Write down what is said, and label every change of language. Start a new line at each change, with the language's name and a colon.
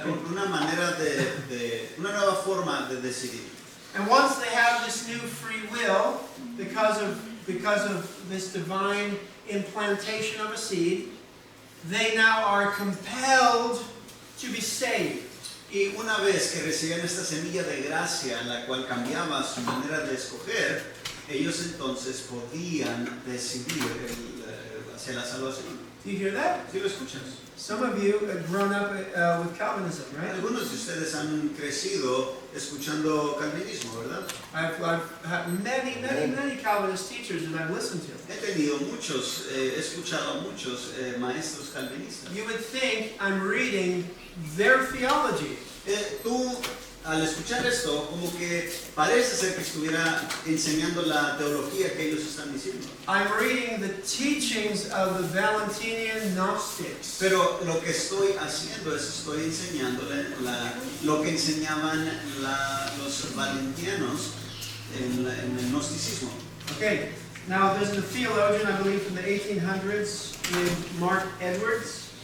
Spanish: una manera una nueva forma de decidir.
English: And once they have this new free will, because of this divine implantation of a seed, they now are compelled to be saved.
Spanish: Y una vez que recibían esta semilla de gracia, la cual cambiaba su manera de escoger, ellos entonces podían decidir hacia la salvación.
English: Do you hear that?
Spanish: ¿Sí lo escuchas?
English: Some of you have grown up with Calvinism, right?
Spanish: Algunos de ustedes han crecido escuchando calvinismo, ¿verdad?
English: I've had many Calvinist teachers that I've listened to.
Spanish: He escuchado a muchos maestros calvinistas.
English: You would think I'm reading their theology.
Spanish: Tú, al escuchar esto, como que parece ser que estuviera enseñando la teología que ellos están diciendo.
English: I'm reading the teachings of the Valentinian Gnostics.
Spanish: Pero lo que estoy haciendo es estoy enseñándole lo que enseñaban los valentianos en el gnosticismo.
English: Okay, now there's a theologian, I believe, from the 1800s named Mark Edwards.